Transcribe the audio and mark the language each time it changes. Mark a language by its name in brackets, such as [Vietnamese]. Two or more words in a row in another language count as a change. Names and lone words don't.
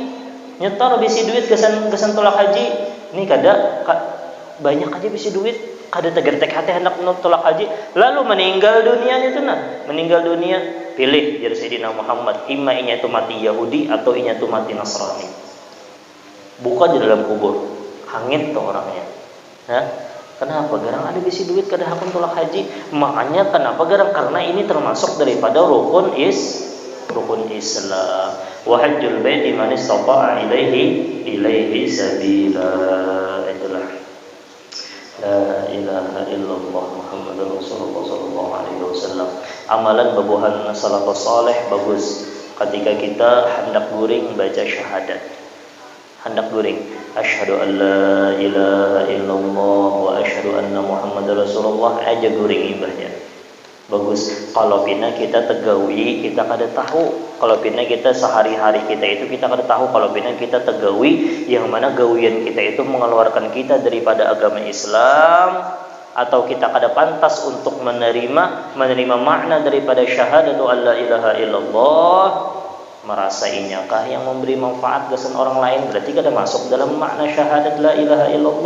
[Banjar] Nyetor bisi duit kesan tolak haji. Ini banyak aja bisi duit, kada tegertek hati hendak tolak haji, lalu meninggal dunianya itu meninggal dunia, pilih jadi Sayyidina Muhammad, imma inya itu mati Yahudi atau inya itu mati Nasrani. Buka di dalam kubur, hangit tuh orangnya. Kenapa? Garang ada bisi duit kada hakun tolak haji. Makanya kenapa garang? Karena ini termasuk daripada rukun Islam. [Arabic] وحج البيت من استطاع إليه سبيلا. Itulah لا إله إلا الله محمد رسول الله صلى الله عليه وسلم. [Banjar] Amalan babuhan [Arabic] السلف الصالح [Banjar] bagus ketika kita hendak guring baca syahadat. Hendak guring [Arabic] أشهد أن لا إله إلا الله وأشهد أن محمدا رسول الله [Banjar] aja guring ibahnya. Bagus. Kalau pina kita tegawi, kita kada tahu. Kalau pina kita sehari-hari kita itu kita kada tahu. Kalau pina kita tegawi, yang mana gawian kita itu mengeluarkan kita daripada agama Islam, atau kita kada pantas untuk menerima makna daripada [Arabic] شهادة أن لا إله إلا الله, [Banjar] merasa inyakah yang memberi manfaat kesan orang lain, berarti kada masuk dalam makna syahadat [Arabic] لا إله إلا الله.